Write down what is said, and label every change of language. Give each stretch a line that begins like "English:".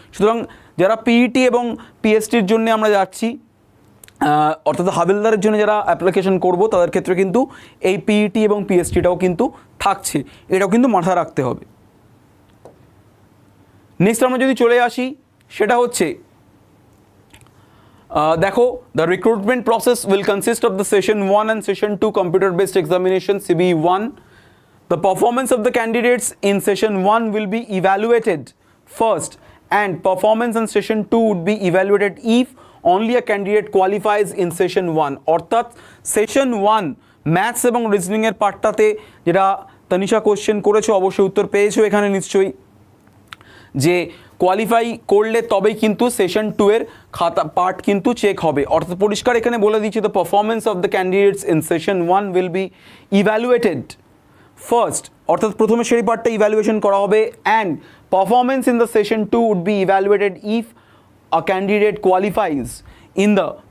Bangla: সুতরাং যারা পিইটি এবং পিএসটির জন্য আমরা যাচ্ছি অর্থাৎ হাবিলদারের জন্য যারা অ্যাপ্লিকেশন করব তাদের ক্ষেত্রে কিন্তু এই পিইটি এবং পিএসটিটাও কিন্তু থাকছে, এটাও কিন্তু মাথায় রাখতে হবে। নেক্সট আমরা যদি চলে আসি সেটা হচ্ছে দেখো,
English: The recruitment process will consist of the session 1 and session 2 computer based examination CBE 1. The performance of the candidates in session 1 will be evaluated first, and performance in session 2 would be evaluated if only a candidate qualifies in session 1.
Bangla: অর্থাৎ session 1 maths এবং রিজনিংয়ের পার্টটাতে যেটা Tanisha question করেছো অবশ্যই উত্তর পেয়েছো এখানে নিশ্চয়ই, যে কোয়ালিফাই করলে তবেই কিন্তু সেশন 2 এর খাতা পার্ট কিন্তু চেক হবে। অর্থাৎ পরিষ্কার এখানে বলে দিচ্ছি,
English: the performance of the candidates in session 1 will be evaluated first,
Bangla: অর্থাৎ প্রথমে সেই পার্টটা ইভ্যালুয়েশন করা হবে,
English: and performance in the session 2 would be evaluated if a candidate qualifies in the